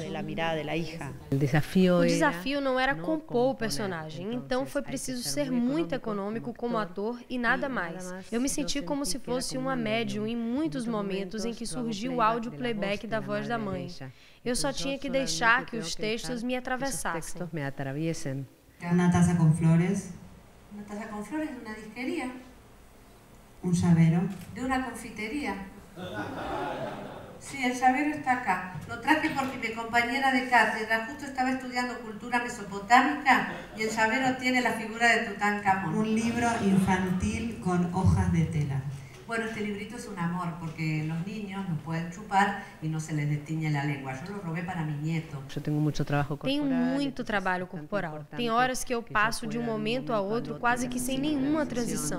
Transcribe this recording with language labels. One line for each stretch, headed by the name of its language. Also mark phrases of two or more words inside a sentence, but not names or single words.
Portuguese: O desafio não era compor o personagem, então foi preciso ser muito econômico como ator e nada mais. Eu me senti como se fosse uma médium em muitos momentos em que surgiu o áudio playback da voz da mãe. Eu só tinha que deixar que os textos me atravessassem. Uma taça com flores.
Spanish: Una taza con flores de una disquería. Un llavero. De una confitería. Sí, el llavero está acá. Lo traje porque mi compañera de cátedra justo estaba estudiando cultura mesopotámica y el llavero tiene la figura de Tutankamón. Un libro infantil con hojas de tela. Bueno, este librito es un amor porque los niños no pueden chupar y no se les destiñe la lengua. Yo lo robé para mi nieto.
Portuguese: Tenho muito trabalho corporal. Tem horas que eu passo de um momento a outro quase que sem nenhuma transição.